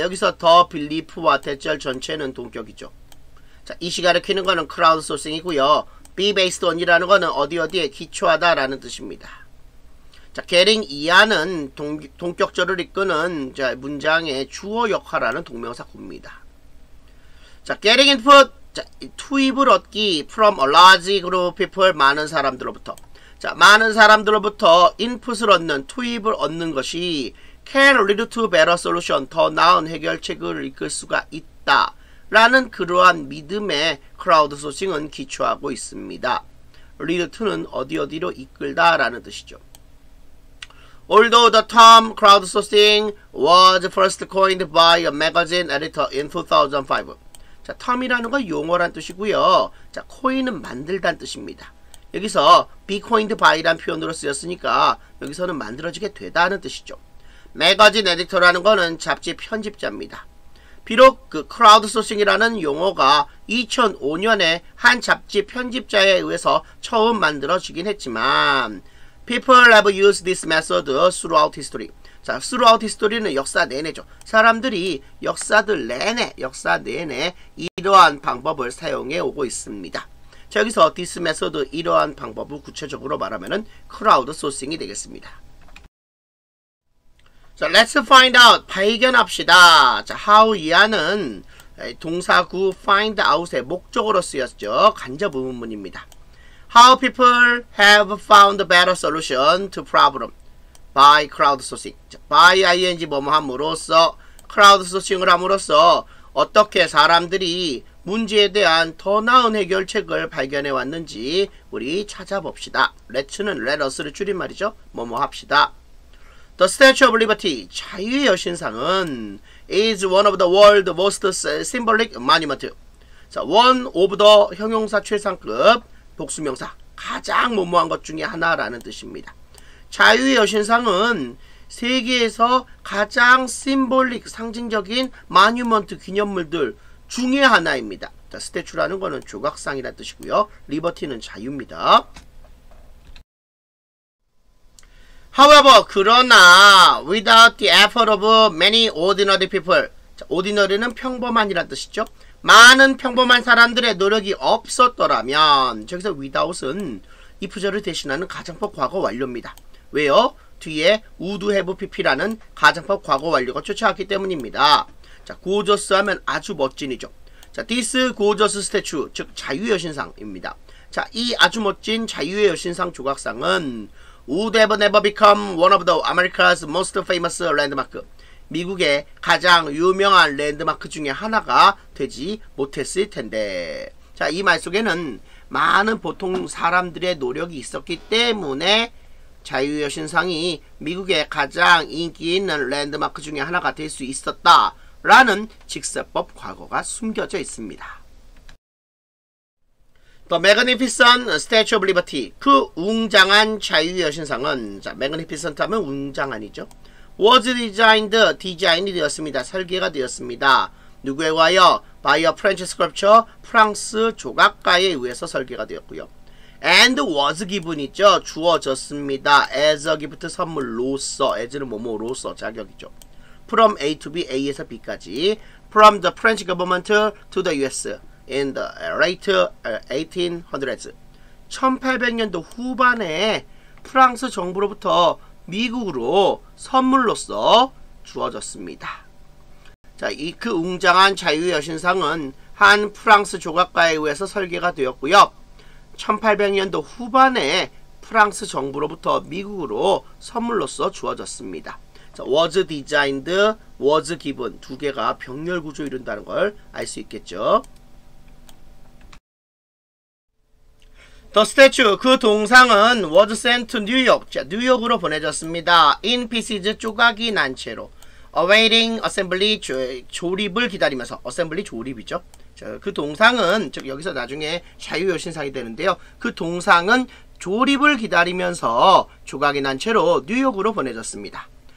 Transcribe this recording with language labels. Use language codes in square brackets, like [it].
[ko] 여기서 the belief와 대절 전체는 동격이죠. 자, 이시 가리키는 거는 crowdsourcing이고요. be based on이라는 거는 어디에 기초하다라는 뜻입니다. 자, getting 이하는 동격절을 이끄는 자, 문장의 주어 역할하는 동명사구입니다. [en] 자, getting input. 자, 투입을 얻기 from a large group of people. [ko] 많은 사람들로부터. 자, 많은 사람들로부터 인풋을 얻는, 투입을 얻는 것이 can lead to better solution, 더 나은 해결책을 이끌 수가 있다 라는 그러한 믿음에 crowdsourcing은 기초하고 있습니다. lead to는 어디로 이끌다 라는 뜻이죠. [en] Although the term crowdsourcing was first coined by a magazine editor in 2005. [ko] 자, term이라는 건 용어란 뜻이고요. 자, coin은 만들다는 뜻입니다. 여기서 be coined by란 표현으로 쓰였으니까 여기서는 만들어지게 되다는 뜻이죠. 매거진 에디터라는 거는 잡지 편집자입니다. 비록 그 크라우드소싱이라는 용어가 2005년에 한 잡지 편집자에 의해서 처음 만들어지긴 했지만 People have used this method throughout history. 자, throughout history는 역사 내내죠. 사람들이 역사 내내 이러한 방법을 사용해 오고 있습니다. 자, 여기서 this method, 이러한 방법을 구체적으로 말하면은 크라우드소싱이 되겠습니다. [en] 자, let's find out. 발견합시다. [ko] 자, how 이하는 동사구 find out의 목적으로 쓰였죠. 간접 의문문입니다. [en] How people have found a better solution to problem by crowdsourcing. [ko] 자, by ing 뭐뭐 함으로써 crowdsourcing을 함으로써 어떻게 사람들이 문제에 대한 더 나은 해결책을 발견해 왔는지 우리 찾아봅시다. let'는 let us를 줄임말이죠. 뭐뭐 합시다. [en] The Statue of Liberty, 자유의 여신상은 is one of the world's most symbolic monument. [ko] 자, one of the 형용사 최상급 복수명사, 가장 무모한 것 중에 하나라는 뜻입니다. 자유의 여신상은 세계에서 가장 심볼릭, 상징적인 마뉴먼트 기념물들 중에 하나입니다. 자, 스태츄라는 거는 조각상이라는 뜻이고요. 리버티는 자유입니다. [en] However, 그러나 without the effort of many ordinary people. [ko] 자, ordinary는 평범한이라는 뜻이죠. 많은 평범한 사람들의 노력이 없었더라면, 저기서 without은 이 부절을 대신하는 가정법 과거 완료입니다. 왜요? 뒤에 would have pp라는 가정법 과거 완료가 쫓아왔기 때문입니다. 자, gorgeous 하면 아주 멋진이죠. 자, this gorgeous statue, 즉 자유의 여신상입니다. [en] 자, 이 아주 멋진 자유의 여신상 조각상은 would have never become one of the America's most famous landmark. [ko] 미국의 가장 유명한 랜드마크 중에 하나가 되지 못했을 텐데. 자, 이 말 속에는 많은 보통 사람들의 노력이 있었기 때문에 자유의 여신상이 미국의 가장 인기 있는 랜드마크 중에 하나가 될 수 있었다 라는 직설법 과거가 숨겨져 있습니다. The Magnificent Statue of Liberty, 그 웅장한 자유의 여신상은, 자, Magnificent 하면 웅장한이죠. [en] Was designed, 디자인이 되었습니다. [ko] 설계가 되었습니다. 누구에 의하여? By a French sculptor, 프랑스 조각가에 의해서 설계가 되었고요. [en] And was given 있죠. [ko] 주어졌습니다. [en] As a gift, 선물로서. [ko] as는 뭐뭐로서, 자격이죠. [en] From A to B, A에서 B까지. From the French government to the US. in the late 1800s. [ko] 1800년도 후반에 프랑스 정부로부터 미국으로 선물로서 주어졌습니다. 자, 그 웅장한 자유의 여신상은 한 프랑스 조각가에 의해서 설계가 되었고요. 1800년도 후반에 프랑스 정부로부터 미국으로 선물로서 주어졌습니다. 자, was designed, was given 두 개가 병렬 구조 이룬다는 걸 알 수 있겠죠. [en] The statue, 그 동상은 was sent to New York. [ko] 자, 뉴욕으로 보내졌습니다. In pieces, 조각이 난 채로. Awaiting assembly, 조립을 기다리면서. assembly 조립이죠. 자, 그 동상은, 즉 여기서 나중에 자유여신상이 되는데요. 그 동상은 조립을 기다리면서 조각이 난 채로 뉴욕으로 보내졌습니다.